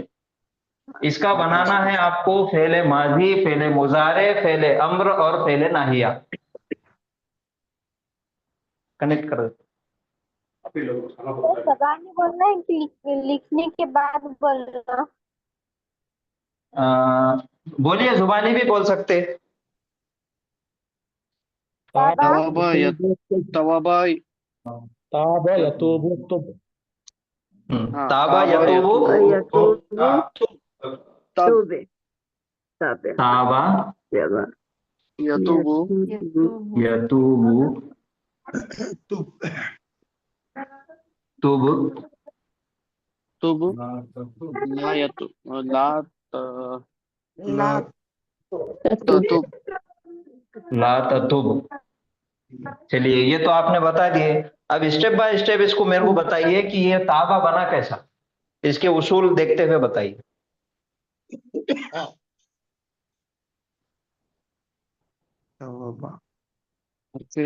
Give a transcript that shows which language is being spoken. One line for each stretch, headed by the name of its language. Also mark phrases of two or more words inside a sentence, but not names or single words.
Hindi: इसका बनाना है आपको फेले माजी, फेले मुजारे, फेले अम्र और फेले नाहिया। कनेक्ट कर देते। जबान में बोलना है कि लिखने के बाद बोलना? बोलिए, जुबानी भी बोल सकते।
Arabic: تواب يا تواب. تاب يتوب تب.
Hindi: हाँ,
Arabic: تاب يتوب, तब ताबा यतूबु يتوب تب تب لا يتو لا تتب. لا تتب.
Hindi: चलिए, ये तो आपने बता दिए। अब
English: step by step
Hindi: इसको मेरे को बताइए कि ये ताबा बना कैसा, इसके उसूल देखते हुए बताइए। फिर